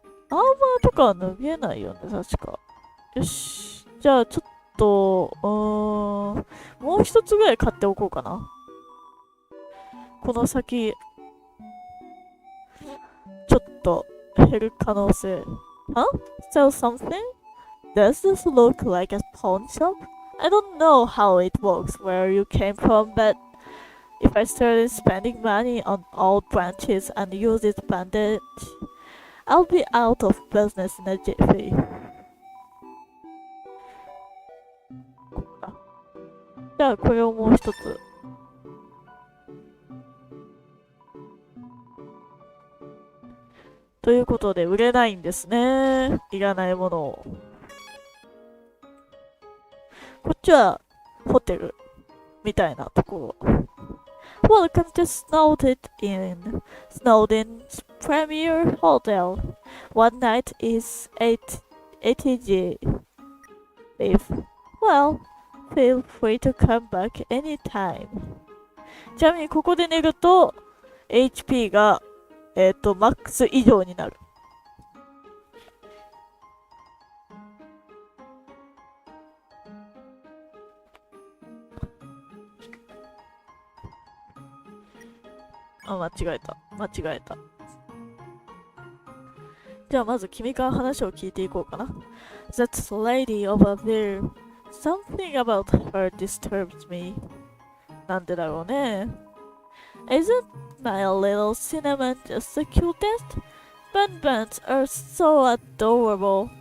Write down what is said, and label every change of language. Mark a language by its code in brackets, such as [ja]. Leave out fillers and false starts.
[ja] アーマーとかは脱げないよね、確か。よし。じゃあ、ちょっと、もう一つぐらい買っておこうかな。この先、ちょっと減る可能性。 [en] Huh? Sell something? Does this look like a pawn shop? I don't know how it works where you came from, but if I started spending money on old branches and use this bandage, I'll be out of business in a jiffy. [ja] じゃあこれをもう一つ。ということで売れないんですね。いらないものを。こっちはホテルみたいなところ。 [en] Welcome to Snowden Inn, Snowden's premier hotel. One night is 80G. If, well, feel free to come back anytime. [ja] ちなみにここで寝ると HP がマックス以上になる。間違えた。じゃあまず君から話を聞いていこうかな。 [en] That lady over there. Something about her disturbs me. [ja] なんでだろうね。 [en] Isn't my little cinnamon just the cutest? Bun-buns are so adorable.